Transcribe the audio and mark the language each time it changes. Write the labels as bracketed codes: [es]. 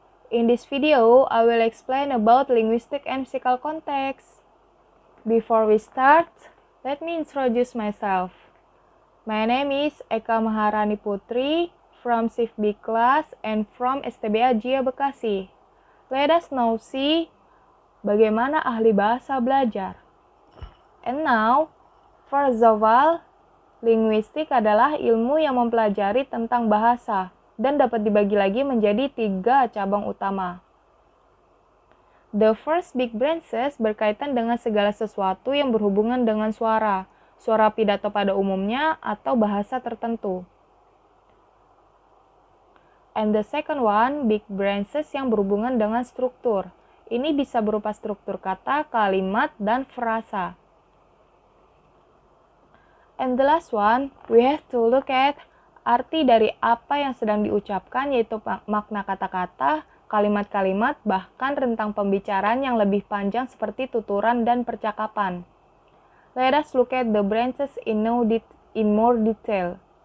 [en] In this video, I will explain about linguistic and physical context. Before we start, let me introduce myself. My name is Eka Maharani Putri from SIFB class and from STBA Jia Bekasi. Let us now see [id] bagaimana ahli bahasa belajar. [en] And now, first of all, [id] linguistik adalah ilmu yang mempelajari tentang bahasa dan dapat dibagi lagi menjadi 3 cabang utama. [en] The first big branches [id] berkaitan dengan segala sesuatu yang berhubungan dengan suara pidato pada umumnya atau bahasa tertentu. [en] And the second one, big branches [id] yang berhubungan dengan struktur. Ini bisa berupa struktur kata, kalimat, dan frasa. [en] And the last one, we have to look at [id] arti dari apa yang sedang diucapkan, yaitu makna kata-kata, kalimat-kalimat, bahkan rentang pembicaraan yang lebih panjang seperti tuturan dan percakapan. [en] Let us look at the branches in more detail.